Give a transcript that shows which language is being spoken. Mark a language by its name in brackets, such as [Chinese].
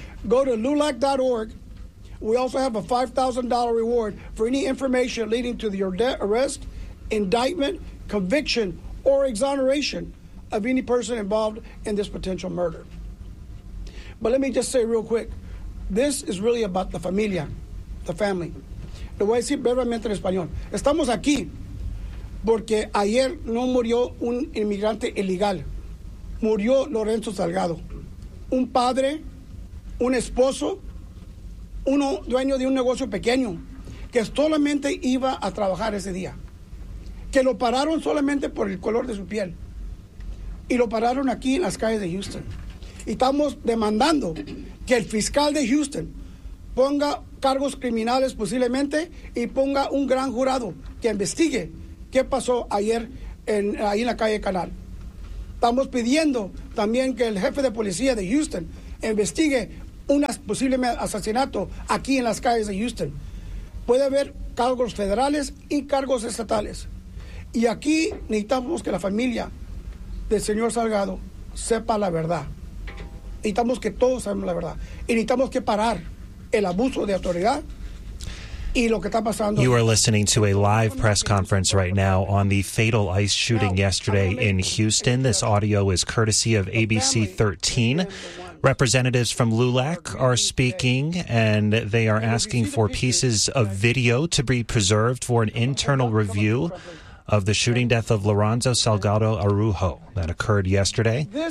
[English] Go to LULAC.org. We also have a $5,000 reward for any information leading to the arrest, indictment, conviction, or exoneration of any person involved in this potential murder. But let me just say real quick, this is really about the familia, the family. [Spanish] Lo voy a decir brevemente en español. Estamos aquí porque ayer no murió un inmigrante ilegal. Murió Lorenzo Salgado, un padre, un esposo, uno dueño de un negocio pequeño que solamente iba a trabajar ese día, que lo pararon solamente por el color de su piel y lo pararon aquí en las calles de Houston. Y estamos demandando que el fiscal de Houston ponga cargos criminales posiblemente y ponga un gran jurado que investigue qué pasó ayer ahí en la calle Canal. Estamos pidiendo también que el jefe de policía de Houston investigue un posible asesinato aquí en las calles de Houston. Puede haber cargos federales y cargos estatales. Y aquí necesitamos que la familia del señor Salgado sepa la verdad. Necesitamos que todos sepan la verdad. Y necesitamos que parar el abuso de autoridad. [English] You are listening to a live press conference right now on the fatal ICE shooting yesterday in Houston. This audio is courtesy of ABC 13. Representatives from LULAC are speaking, and they are asking for pieces of video to be preserved for an internal review of the shooting death of Lorenzo Salgado Arujo that occurred yesterday.